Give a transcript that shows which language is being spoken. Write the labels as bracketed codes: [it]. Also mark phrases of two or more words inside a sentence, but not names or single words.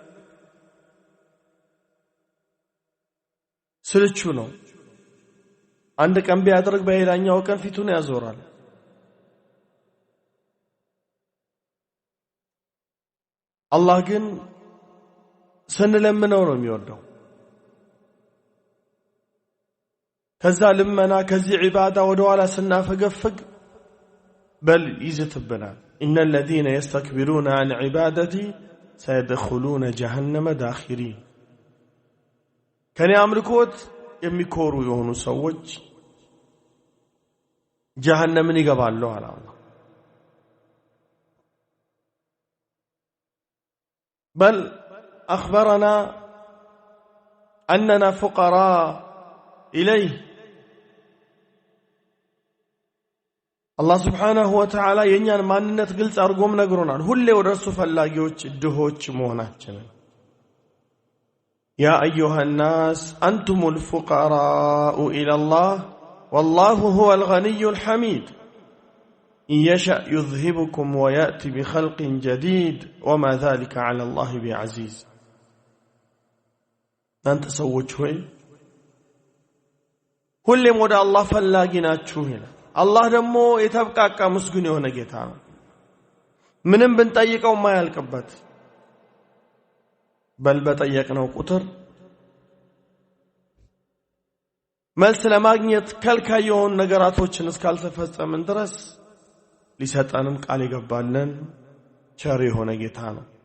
[am] ስልቹ ነው። አንድ ቀን ቢያደርግ በሌላኛው ቀን ፊቱን ያዞራል። አላህ ግን ስንለምነው ነው የሚወደው። ከዛ ልመና ከዚህ ዒባዳ ወደ ኋላ ስናፈገፍግ በል ይዝትብናል። [ar] إن الذين يستكبرون عن عبادتي سيدخلون جهنم داخرين. [am] ከኔ አምልኮት የሚኮሩ የሆኑ ሰዎች ጀሃነምን ይገባሉ አለ አላህ። [ar] بل أخبرنا أننا فقراء إليه. الله سبحانه وتعالى [am] የኛን ማንነት ግልጽ አድርጎም ነግሮናል። ሁሌ ወደ እርሱ ፈላጊዎች ድሆች መሆናችንን [ar] يا أيها الناس أنتم الفقراء إلى الله والله هو الغني الحميد إن يشأ يذهبكم ويأتي بخلق جديد وما ذلك على الله بعزيز. أنت سوّت شوي [am] ሁሌም ወደ አላህ ፈላጊ ናችሁ ይላል። አላህ ደግሞ የተብቃቃ ምስጉን የሆነ ጌታ ነው። ምንም ብንጠይቀው ማያልቅበት በል በጠየቅነው ቁጥር መልስ ለማግኘት ከልካይ የሆኑ ነገራቶችን እስካልተፈጸምን ድረስ ሊሰጠንም ቃል ይገባልን ቸር የሆነ ጌታ ነው።